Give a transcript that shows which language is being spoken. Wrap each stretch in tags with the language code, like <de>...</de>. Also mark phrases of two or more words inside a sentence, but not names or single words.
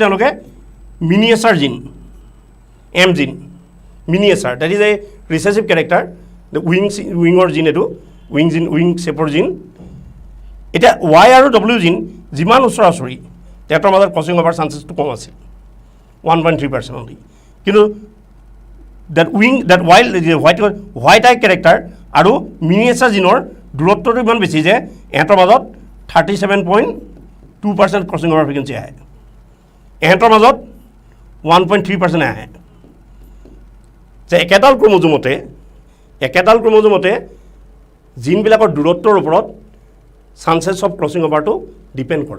<as>তেওঁলোকে</as> <en>miniature gene M gene miniature that is a recessive character the wing gene</en> <as>etu</as> <en>wing shape gene</en> <as>eta Y আৰু W gene যিমান ওচৰা-ওচৰি তেহেঁতৰ মাজত</as> <en>crossing over</en> <as>চান্সেছটো কম আছিল 1.3% only কিন্তু</as> <en>that white eye character</en> <as>আৰু miniature জিনৰ দূৰত্বটো ইমান বেছি যে এহঁতৰ মাজত 37.2%</as> <en>crossing over frequency</en> <as>আহে এহঁতৰ মাজত 1.3% আহে যে একেডাল ক্ৰম'জমতে জিনবিলাকৰ দূৰত্বৰ ওপৰত</as> <en>chances of crossing</en> <as>অভাৰটো ডিপেণ্ড কৰে</as>